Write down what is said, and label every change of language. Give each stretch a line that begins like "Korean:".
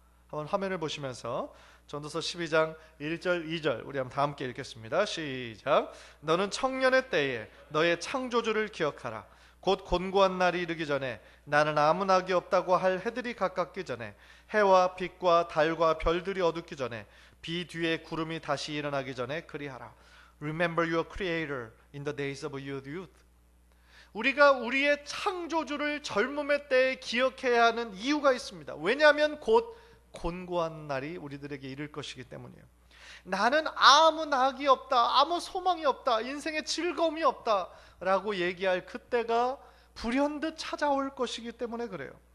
Korean: 한번 화면을 보시면서 전도서 12장 1절 2절 우리 한번 다 함께 읽겠습니다. 시작. 너는 청년의 때에 너의 창조주를 기억하라. 곧 곤고한 날이 이르기 전에 나는 아무 낙이 없다고 할 해들이 가깝기 전에 해와 빛과 달과 별들이 어둡기 전에 비 뒤에 구름이 다시 일어나기 전에 그리하라.
English: Remember your creator in the days of your youth.
Korean: 우리가 우리의 창조주를 젊음의 때에 기억해야 하는 이유가 있습니다. 왜냐하면 곧 곤고한 날이 우리들에게 이를 것이기 때문이에요. 나는 아무 낙이 없다, 아무 소망이 없다, 인생에 즐거움이 없다 라고 얘기할 그때가 불현듯 찾아올 것이기 때문에 그래요.